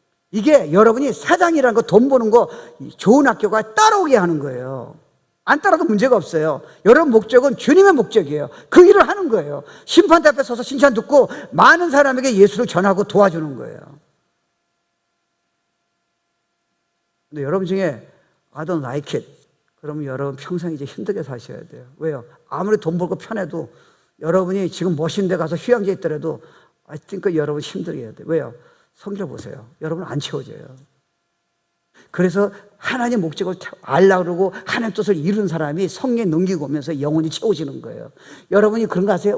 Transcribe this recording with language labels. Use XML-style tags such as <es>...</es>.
<ko>이게 여러분이 사장이라는 거, 돈 버는 거, 좋은 학교가 따라오게 하는 거예요. 안 따라도 문제가 없어요. 여러분 목적은 주님의 목적이에요. 그 일을 하는 거예요. 심판대 앞에 서서 칭찬 듣고 많은 사람에게 예수를 전하고 도와주는 거예요. 근데 여러분 중에</ko> <en>I don't like it.</en> <ko>그러면 여러분 평생 이제 힘들게 사셔야 돼요. 왜요? 아무리 돈 벌고 편해도 여러분이 지금 멋진 데 가서 휴양지에 있더라도</ko> <en>I think</en> <ko>여러분 힘들게 해야 돼요. 왜요? 성경 보세요. 여러분 안 채워져요. 그래서 하나님의 목적을 알려고 그러고 하나님의 뜻을 이룬 사람이 성령에 넘기고 오면서 영혼이 채워지는 거예요. 여러분이 그런 거 아세요?</ko>